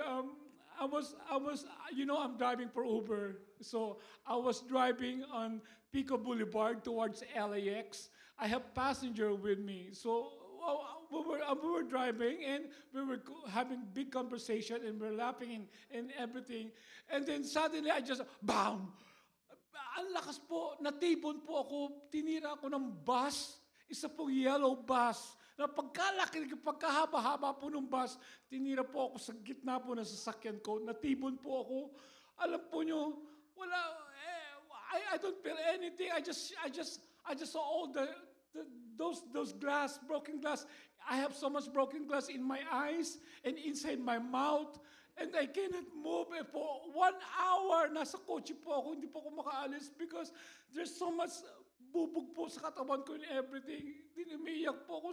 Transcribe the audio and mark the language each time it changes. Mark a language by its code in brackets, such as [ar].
[en] I was, I'm driving for Uber. So, I was driving on Pico Boulevard towards LAX. I have passenger with me. So, we were driving and we were having big conversation and we were laughing and everything. And then suddenly I just, bam! [tl] Ang lakas po, natibon po ako, tinira ako ng bus, isa pong yellow bus. Na pagkahaba-haba po ng bus, tinira po ako sa gitna po ng sasakyan ko, natibon po ako. Alam po nyo, wala, [en] I don't feel anything. I just saw all those glass, broken glass. I have so much broken glass in my eyes and inside my mouth. And I cannot move. For 1 hour, [tl] nasa kotse po ako, hindi po ako makaalis because there's so much bubog po sa katawan ko and everything. Umiiyak po ako.